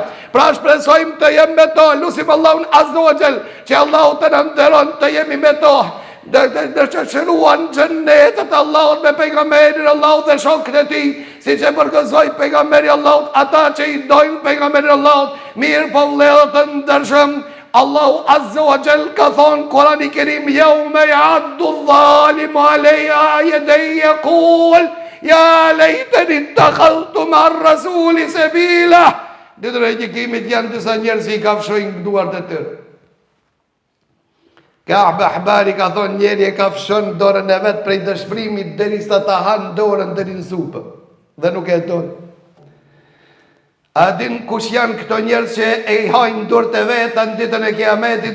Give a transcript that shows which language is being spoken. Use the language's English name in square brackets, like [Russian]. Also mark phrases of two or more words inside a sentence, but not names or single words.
[Albanian] Pra shpresojmë të jemi me to. Lutim Allahun [Arabic] عز وجل [Albanian] që Allahu të na nderon të jemi me to. Dhe që shëruan xhenetet Allahut me pejgamberin Allahut dhe shokët e tij, siç e përgëzoi pejgamberi Allahut ata që i dojnë pejgamberin Allahut." Mirë po vëllezër të ndershëm, Allahu [Arabic] عز وجل [Albanian] ka thonë Kur'ani i Kerim: [Arabic] "يوم يعض الظالم على يديه يقول يا ليتني اتخذت مع الرسول سبيلا." [Albanian] Ditën e gjykimit janë disa njerëz që i kafshojnë duart e tyre. Ka'b Ahbari ka thonë: "Njeri e kafshon dorën e vet prej dëshpërimit derisa ta han dorën deri në supë dhe nuk e don." A din kush janë këto njerëz që e hajnë dorët e veta në ditën e Kiametit?